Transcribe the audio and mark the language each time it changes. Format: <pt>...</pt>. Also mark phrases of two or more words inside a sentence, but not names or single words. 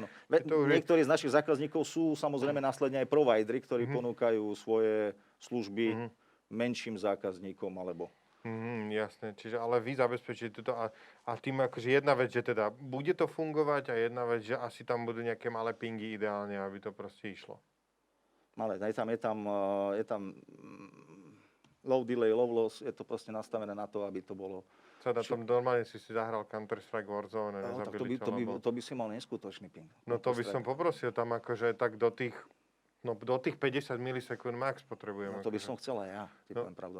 <sk>Niektorí z našich zákazníkov sú samozrejme následne aj provideri, ktorí ponúkajú svoje služby menším zákazníkom alebo... Jasné, čiže ale vy zabezpečíte toto a tým akože jedna vec, že teda bude to fungovať a jedna vec, že asi tam budú nejaké malé pingy ideálne, aby to proste išlo. Malé, je tam</sk> <en>low delay, low loss,</en> <sk>je to proste nastavené na to, aby to bolo sa na tom normálne si zahral Counter-Strike Warzone a No, tak nezabili ťa, lebo... to by si mal neskutočný ping. No to by som poprosil tam akože tak do tých 50 milisekúnd max potrebujem. No to by akože. som chcel aj ja, ti poviem pravdu.</sk>